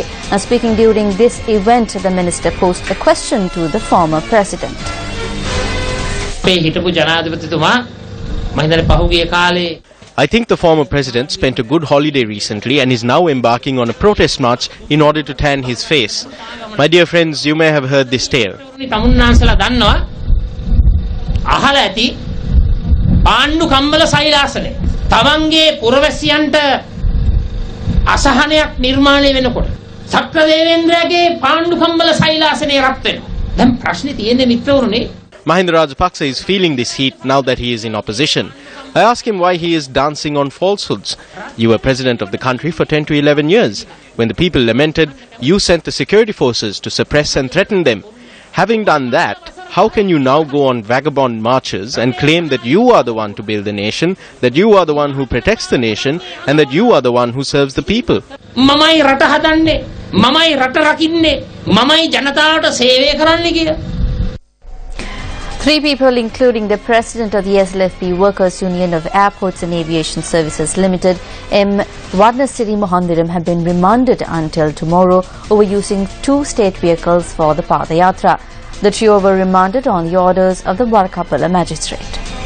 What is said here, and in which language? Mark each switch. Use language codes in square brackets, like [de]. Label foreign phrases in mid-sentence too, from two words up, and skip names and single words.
[en] Now, speaking during this event, the minister posed a question to the former president. I think the former president spent a good holiday recently and is now embarking on a protest march in order to tan his face. My dear friends, you may have heard this tale. [si] අහලා ඇති පාණ්ඩු කම්බල සෛලාසනේ තමන්ගේ පුරවැසියන්ට අසහනයක් නිර්මාණය වෙනකොට සක්‍රදේවේන්ද්‍රයාගේ පාණ්ඩු කම්බල සෛලාසනේ රත් වෙනවා. දැන් ප්‍රශ්නේ තියෙන්නේ මිත්‍රවරුනේ. [en] Mahinda Rajapaksa is feeling this heat now that he is in opposition. I ask him why he is dancing on falsehoods. You were president of the country for 10 to 11 years. When the people lamented, you sent the security forces to suppress and threaten them. Having done that, how can you now go on vagabond marches and claim that you are the one to build the nation, that you are the one who protects the nation, and that you are the one who serves the people? [si] මමයි රට හදන්නේ, මමයි රට රකින්නේ, මමයි ජනතාවට සේවය කරන්නේ කියලා. [en] 3 people, including the president of the SLFP Workers' Union of Airports and Aviation Services Limited, M. Varnasiri Mohandiram, have been remanded until tomorrow over using 2 state vehicles for the Padayatra. The trio were remanded on the orders of the Warkapala magistrate.